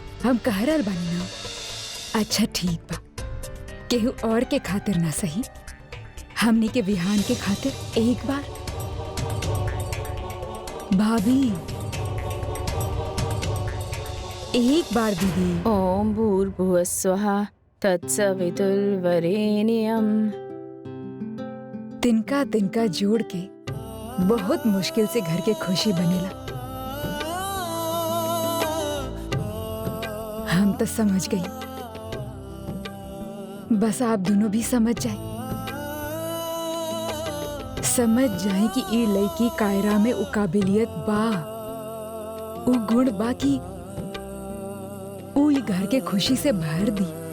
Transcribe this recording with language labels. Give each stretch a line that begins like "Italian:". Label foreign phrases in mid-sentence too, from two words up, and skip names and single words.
Bhojpuri: हम कह रहल बानी ना। अच्छा ठीक बा, केहू और के खातिर ना सही, हमनी के विहान के खातिर एक बार। भाभी एक बार दीदी।
Sanskrit: ओम भूर्भुवः स्वः तत्सवितुर्वरेण्यम्।
Bhojpuri: तिनका तिनका जोड़ के बहुत मुश्किल से घर के खुशी बनेला। हम तो समझ गई, बस आप दोनों भी समझ जाए कि ई लड़की कायरा में उ काबिलियत बा, उ गुण बा कि उ ई घर के खुशी से भर दी।